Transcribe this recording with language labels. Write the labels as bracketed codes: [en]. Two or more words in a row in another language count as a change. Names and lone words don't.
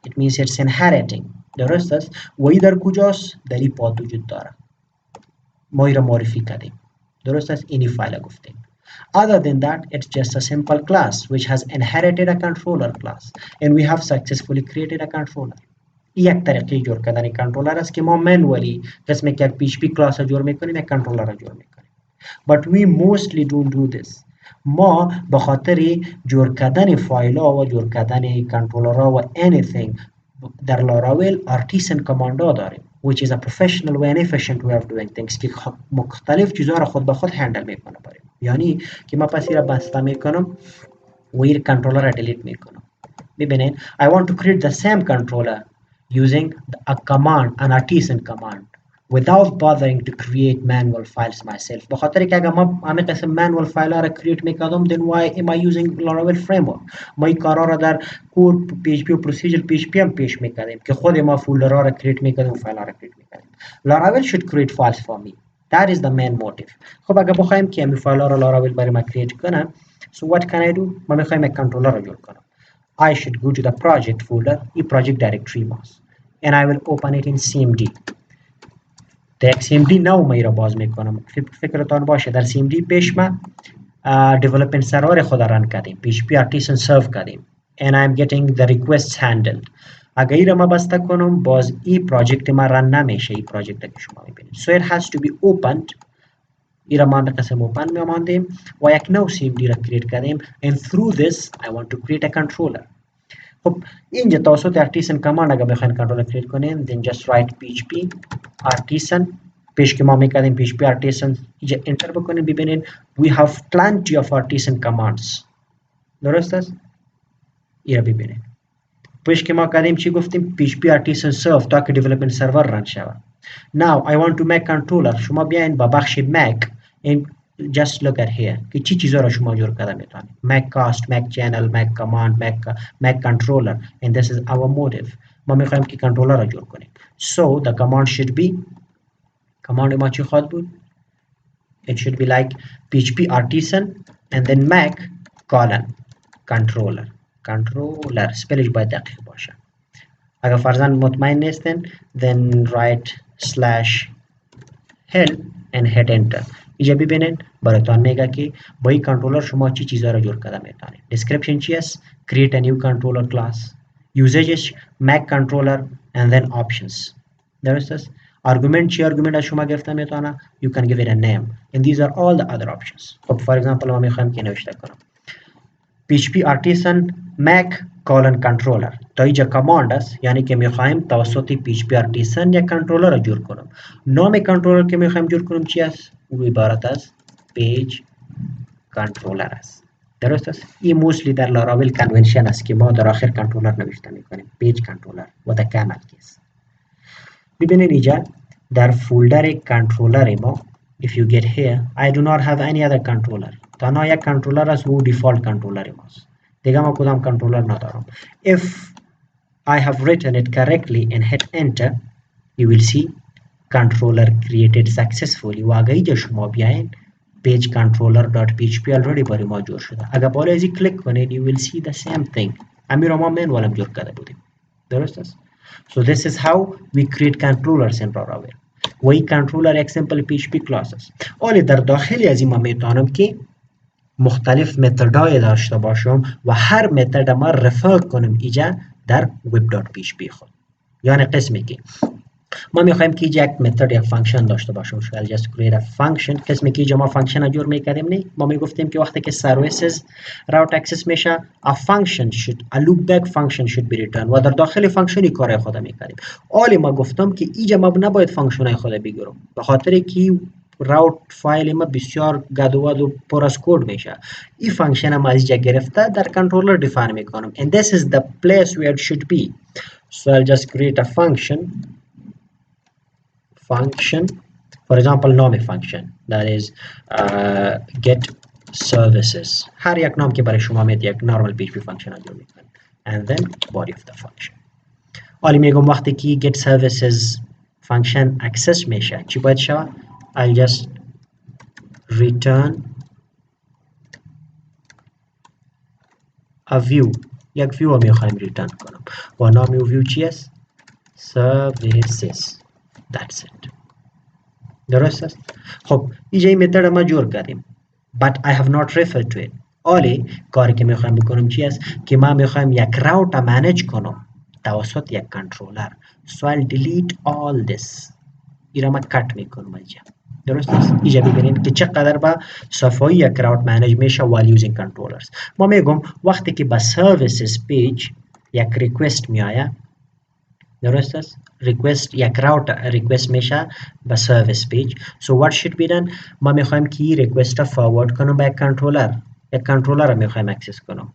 [en] It means it's inheriting. [fa] درست است. و این در کجاست؟ در این پاد وجود داره. ما این را معرفی کردیم. درست است. اینی فایل گفتیم. [en] Other than that, it's just a simple class which has inherited a controller class and we have successfully created a controller. [fa] یک طریقه جور کردن کنترلر است که ما منولی قسم که PHP کلاس را جور میکنیم یک کنترلر را جور میکنیم. [en] But we mostly don't do this. [fa] ما به خاطر جور کردن فایل ها و جور کردن کنترلر ها و anything در لاراول [en] artisan command [fa] ها داریم [en] which is a professional way and efficient way of doing things [fa] که مختلف چیزها را خود به خود هندل میکنه بریم. یعنی که ما پس را بسته میکنم و این کنترلر را دیلیت میکنم. [en] ببینید I want to create the same controller using a command, an artisan command without bothering to create manual files myself. [fa] به خاطر که اگر ما همه قسم manual فایل ها را create میکردم [en] then why am I using Laravel framework؟ [fa] ما این کارا را در کور PHP و procedure PHP هم پیش میکردیم که خود ما فولدر ها را create میکردیم و فایل ها را create میکردیم. [en] Laravel should create files for me. That is the main motive. [fa] خب اگر بخوایم که همین فایل ها را Laravel برای ما create کنه [en] so what can I do؟ [fa] ما میخوایم یک کنترلر را جور کنم. [en] I should go to the project folder این project directory ماست and I will open it in CMD. [fa] در CMD نو ما را باز میکنم. فکرتان باشه در CMD پیش ما development سرور خود رن کردیم [en] PHP artisan serve [fa] کردیم [en] and I am getting the requests handled. [fa] اگر این را ما بسته کنم باز این پراجکت ما رن نمیشه. این پراجکت که شما میبینید [en] so it has to be opened. [fa] این را ما به قسم open میاماندیم و یک نو CMD را create کردیم [en] and through this I want to create a controller. [fa] خب اینجا توسط [en] artisan command [fa] اگر بخواین کنترل کریت کنین [en] then just write php artisan [fa] پیش که ما میکردیم [en] php artisan [fa] اینجا انتر بکنین ببینین [en] we have plenty of artisan commands. [fa] درست است. این را ببینین پیش که ما کردیم چی گفتیم [en] php artisan serve [fa] تا که [en] development server [fa] رن شود. [en] now I want to make controller. [fa] شما بیاین با بخش [en] make and just look at here [fa] که چی چیزا را شما جور کرده میتونید [en] make cast make channel make command make controller and this is our motive. [fa] ما میخوایم که کنترلر را جور کنیم [en] so the command should be command [fa] ما چی خواهد بود [en] it should be like php artisan and then make colon controller [fa] spellش باید دقیق باشه. اگر فرضاً مطمئن نیستین [en] then write slash help and hit enter. [fa] اینجا ببینید براتون میگه که با این کنترلر شما چی چیزا را جور کرده میتونید. [en] description [fa] چی است [en] create a new controller class usages make controller and then options. [fa] درست است. [en] argument چی argument [fa] از شما گرفته میتونه [en] you can give it a name and these are all the other options. [fa] خب for example ما میخوایم که نوشته کنم [en] php artisan make colon controller [fa] تا اینجا کماند است یعنی که میخوایم توسط [en] php artisan [fa] یک کنترلر را جور کنم. نام کنترلر که میخوایم جور کنم چی است او عبارت از [en] page controller [fa] است. درست است. این موستلی در لاراول کنونشن است که ما در آخر کنترلر نوشته میکنیم [en] page controller [fa] و در کامل کیس. ببینید اینجا در فولدر کنترلر ما [en] if you get here I do not have any other controller. [fa] تنها یک کنترلر است و دیفالت کنترلر ماست. دیگه ما کدام کنترلر ندارم. [en] if I have written it correctly and hit enter you will see controller created successfully [fa] و اگه اینجا شما بیاین [en] page controller.php already [fa] برای ما جور شده. اگه بالا ازی کلیک کنید [en] you will see the same thing. [fa] امیر ما منوالم جور کرده بودیم. درست است؟ [en] So this is how we create controllers in Laravel. [fa] و این controller یک [en] simple PHP class [fa] است. ولی در داخلی از این ما میتونم که مختلف متدای داشته باشم و هر متد ما رفر کنم اینجا در web.php خود. یعنی قسمی که ما میخوایم که یک متد یک فانکشن داشته باشیم. [en] شاید just create a function. [fa] قسمی که ما فانکشن جور میکردیم نه ما میگفتیم که وقتی که [en] services route access [fa] میشه [en] a function should a loopback function should be returned [fa] و در داخل فانکشنی کارهای خود میکردیم. حالی ما گفتم که اینجا ما نباید فانکشنای خود بگیرم به خاطر که راوت فایل ما بسیار گدواد و پر از کد میشه. این فانکشن ما از اینجا گرفته در کنترلر دیفاین میکنم [en] and this is the place where it should be. So I'll just create a function for example name function that is get services. [fa] هر یک نام که برای شما میاد یک [en] normal PHP function [fa] انجام میکنه [en] and then body of the function. [fa] حالی میگم وقتی که [en] get services function [fa] access میشه چی باید شود؟ [en] I'll just return a view. [fa] یک view رو میخوایم ریترن کنم و نام ویو چی است؟ [en] services. That's it. [fa] درست است؟ خب اینجا این متد ما جور کردیم [en] but I have not referred to it. [fa] حالی کاری که میخوایم بکنم چی است که ما میخوایم یک راوت را منیج کنم توسط یک کنترلر. [en] So I'll delete all this. [fa] این را ما کٹ میکنم اینجا. درست است؟ اینجا ببینید که چقدر با صفحه یک راوت منیج میشه [en] while using controllers. [fa] ما میگم وقتی که با [en] services page [fa] یک ریکوست میآید درست است؟ ریکوست یک راوت ریکوست میشه به سرویس پیج. [en] So what should be done؟ [fa] ما میخوایم که ریکوست را فوروارد کنم به یک کنترلر. یک کنترلر را میخوایم اکسس کنم.